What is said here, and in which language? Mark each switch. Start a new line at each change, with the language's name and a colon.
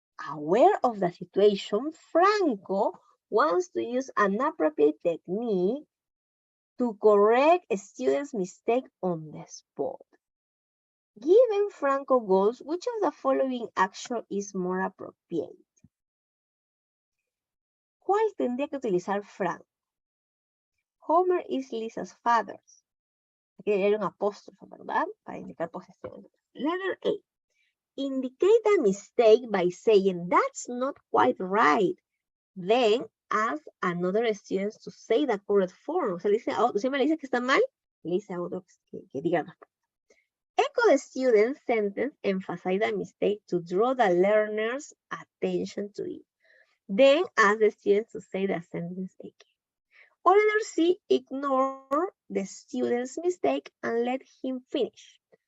English: Aware of the situation, Franco wants to use an appropriate technique to correct a student's mistake on the spot. Given Franco goals, which of the following action is more appropriate?
Spanish: ¿Cuál tendría que utilizar Franco?
English: Homer is Lisa's father.
Spanish: Aquí debería haber un apóstrofo, ¿verdad? Para indicar posesión. Letter A.
English: Indicate a mistake by saying that's not quite right. Then ask another student to say the correct form.
Spanish: O sea, le dice a otro, siempre le dice que está mal, le dice a otro que diga la respuesta.
English: Echo the student's sentence, emphasize the mistake to draw the learner's attention to it. Then ask the student to say the sentence again. Or letter C, ignore the student's mistake and let him finish.